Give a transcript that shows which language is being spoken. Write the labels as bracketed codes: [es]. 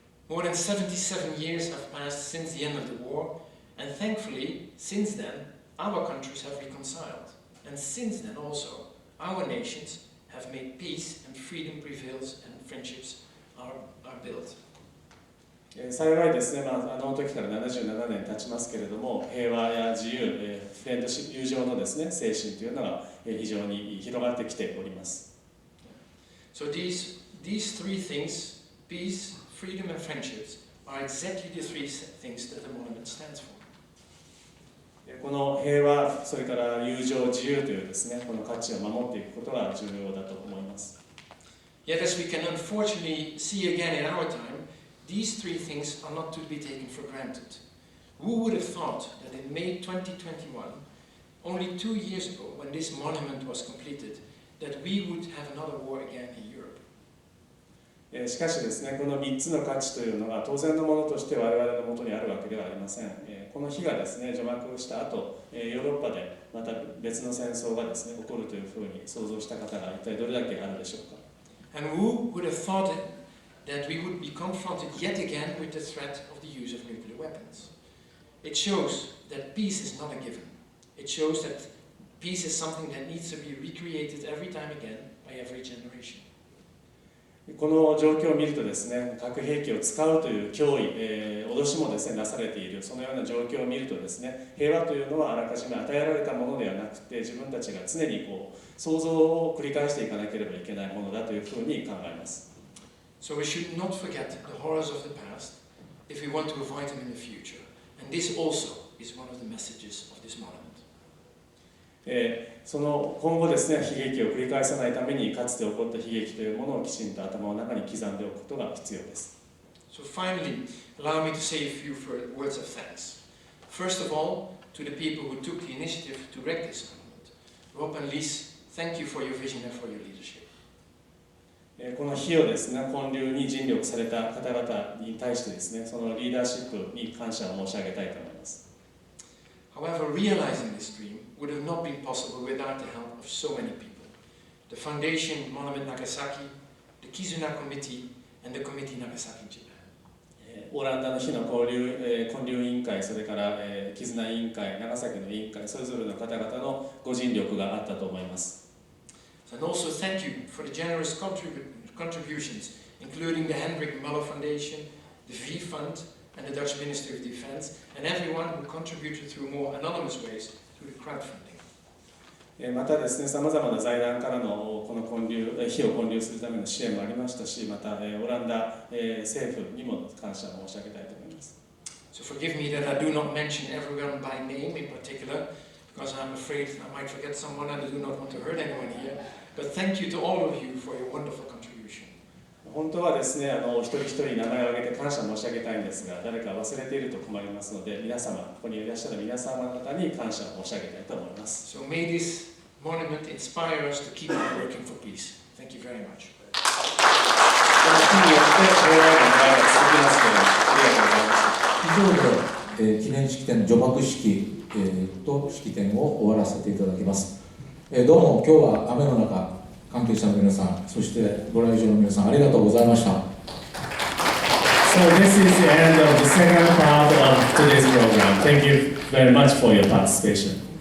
[en] More than 77 years have passed since the end of the war, and thankfully, since then, our countries have reconciled, and since then also, our nations have made peace and freedom prevails and friendships are built. [ja] 幸いですね、あの時から77年経ちますけれども、平和や自由、フレンドシップ、友情のですね、精神というのが非常に広がってきております。 [en] So these three things, peace, freedom and friendships, are exactly the three things that the monument stands for. [ja] この平和、それから友情、自由というですね、この価値を守っていくことが重要だと思います。 [en] Yet as we can unfortunately see again in our time, these three things are not to be taken for granted. Who would have thought that in May 2021, only 2 years ago, when this monument was completed, that we would have another war again in Europe? [ja] しかしですね、この3つの価値というのが当然のものとして我々のもとにあるわけではありません。この日がですね、除幕した後、ヨーロッパでまた別の戦争がですね、起こるというふうに想像した方が一体どれだけあるでしょうか。 [en] And who would have thought that we would be confronted yet again with the threat of the use of nuclear weapons? It shows that peace is not a given. It shows that peace is something that needs to be recreated every time again by every generation. [ja] この状況を見るとですね、核兵器を使うという脅威、脅しもですね、なされている、そのような状況を見るとですね、平和というのはあらかじめ与えられたものではなくて、自分たちが常に想像を繰り返していかなければいけないものだというふうに考えます。 [en] So we should not forget the horrors of the past if we want to avoid them in the future. And this also is one of the messages of this monument. [ja] その今後ですね、悲劇を繰り返さないためにかつて起こった悲劇というものをきちんと頭の中に刻んでおくことが必要です。 [en] So finally, allow me to say a few words of thanks. First of all, to the people who took the initiative to erect this monument. Rob and Lies, thank you for your vision and for your leadership. [ja] この日をですね、建立に尽力された方々に対してですね、そのリーダーシップに感謝を申し上げたいと思います。 [en] However, realizing this dream would have not been possible without the help of so many people. The Foundation Monument Nagasaki, the Kizuna Committee, and the Committee Nagasaki Japan. [ja] オランダの日の建立委員会、それからキズナ委員会、長崎の委員会、それぞれの方々のご尽力があったと思います。 [en] And also thank you for the generous contributions, including the Hendrik Muller Foundation, the V Fund, and the Dutch Ministry of Defense, and everyone who contributed through more anonymous ways through the crowdfunding. [ja] またですね、さまざまな財団からのこの日を建立するための支援もありましたし、またオランダ政府にも感謝を申し上げたいと思います。 [en] So for Forgive me that I do not mention everyone by name in particular, because I'm afraid I might forget someone and I do not want to hurt anyone here. But thank you to all of you for your wonderful contribution. [ja] 本当はですね、一人一人名前を挙げて感謝申し上げたいんですが、誰か忘れていると困りますので、皆様、ここにいらっしゃる皆様方に感謝を申し上げたいと思います。 [en] So may this monument inspire us to keep on working for peace. Thank you very much. [ja] この日によって平和への願いが続きますけれども、ありがとうございました。以上で、記念式典、除幕式、と式典を終わらせていただきます。どうも今日は雨の中、関係者の皆さん、そしてご来場の皆さん、ありがとうございました。 [en] So this is the end of the second part of today's program. Thank you very much for your participation.